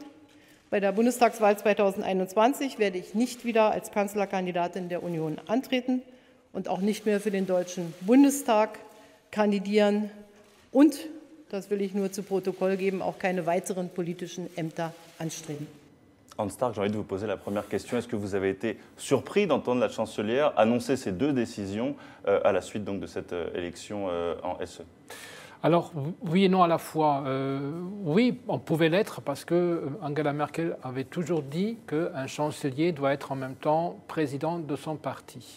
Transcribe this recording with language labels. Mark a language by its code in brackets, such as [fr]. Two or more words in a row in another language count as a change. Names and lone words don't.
[de] Bei der Bundestagswahl 2021 werde ich nicht wieder als Kanzlerkandidatin der Union antreten und auch nicht mehr für den Deutschen Bundestag kandidieren und, das will ich nur zu Protokoll geben, auch keine weiteren politischen Ämter anstreben. [fr] Hans Stark, j'ai envie de vous poser la première question. Est-ce que vous avez été surpris d'entendre la chancelière annoncer ces 2 décisions à la suite donc, de cette élection en SE? Alors, oui et non à la fois. Oui, on pouvait l'être parce que Angela Merkel avait toujours dit qu'un chancelier doit être en même temps président de son parti.